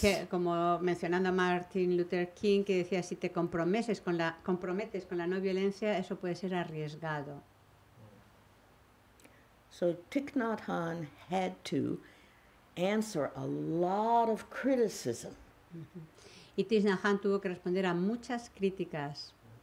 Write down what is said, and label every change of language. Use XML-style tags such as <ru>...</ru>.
<es>que, como mencionando a Martin Luther King, que decía, si te comprometes con la no violencia, eso puede ser arriesgado.</es> <en>So Thich Nhat Hanh had to answer a lot of criticism</en> <es>Y Thich Nhat Hanh tuvo que responder a muchas críticas</es>